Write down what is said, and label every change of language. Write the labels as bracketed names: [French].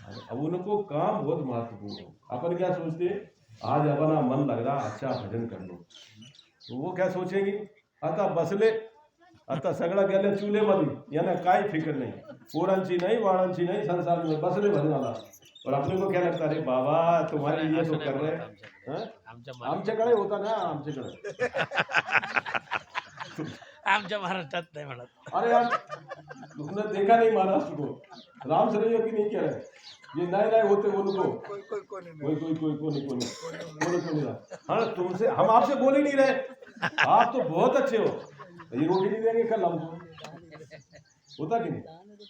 [Hindi] अब उनको काम बहुत महत्वपूर्ण हो। अपन क्या सोचते, आज अपना मन लग रहा अच्छा भजन कर लो, तो वो क्या सोचेंगी, [Marathi] आता बसले, आता सगळं गेलं चूल्हेमध्ये, यांना काय फिक्र नाही, पोरांची नाही वाळांची नाही, [Hindi] संसार में बसले भजनाला। और अपने को क्या लगता है, अरे बाबा तुम्हारे लिए तो कर रहे हैं। [Marathi] आमच्याकडे होता ना, आमच्याकडे आमच्या महाराष्ट्रात नाही म्हणत। [Hindi] अरे यार तुमने देखा नहीं महाराष्ट्र को, राम सरैया की नहीं कह रहे, ये नए नए होते वो लोग कोई नहीं। हाँ तुमसे हम आपसे बोल ही नहीं रहे, आप तो बहुत अच्छे हो, ये रोटी नहीं देंगे कल हमको, होता कि नहीं।